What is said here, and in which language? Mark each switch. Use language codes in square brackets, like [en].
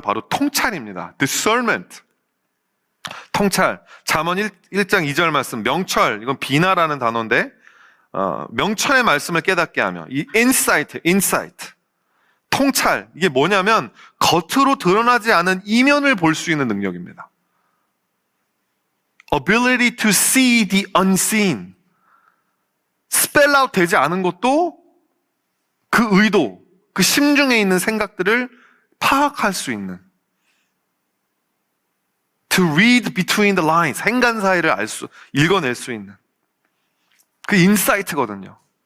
[ko] 바로 통찰입니다. discernment. 통찰. 잠언 1장 2절 말씀, 명철, 이건 비나라는 단어인데, 명철의 말씀을 깨닫게 하며, 이 insight. 통찰. 이게 뭐냐면, 겉으로 드러나지 않은 이면을 볼 수 있는 능력입니다. [en] ability to see the unseen. spell out [ko] 되지 않은 것도 그 의도, 그 심중에 있는 생각들을 파악할 수 있는, [en] to read between the lines, [ko] 행간 사이를 읽어낼 수 있는 그 인사이트거든요.